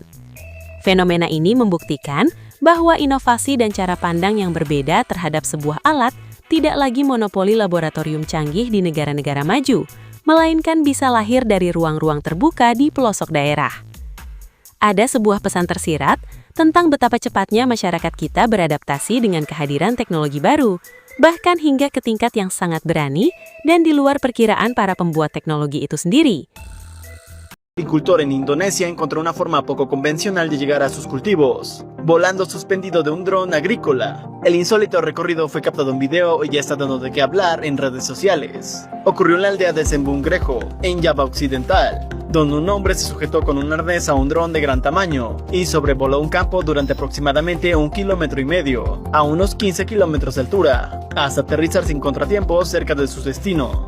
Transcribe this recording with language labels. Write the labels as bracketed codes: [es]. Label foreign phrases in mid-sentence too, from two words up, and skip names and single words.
[id] Fenomena ini membuktikan bahwa inovasi dan cara pandang yang berbeda terhadap sebuah alat tidak lagi monopoli laboratorium canggih di negara-negara maju, melainkan bisa lahir dari ruang-ruang terbuka di pelosok daerah. Ada sebuah pesan tersirat tentang betapa cepatnya masyarakat kita beradaptasi dengan kehadiran teknologi baru, bahkan hingga ke tingkat yang sangat berani dan di luar perkiraan para pembuat teknologi itu sendiri. [es] Agricultor en Indonesia encontró una forma poco convencional de llegar a sus cultivos, volando suspendido de un dron agrícola. El insólito recorrido fue captado en video y ya está dando de qué hablar en redes sociales. Ocurrió en la aldea de Sembungrejo, en Java Occidental, donde un hombre se sujetó con un arnés a un dron de gran tamaño y sobrevoló un campo durante aproximadamente 1,5 kilómetros, a unos 15 kilómetros de altura, hasta aterrizar sin contratiempos cerca de su destino.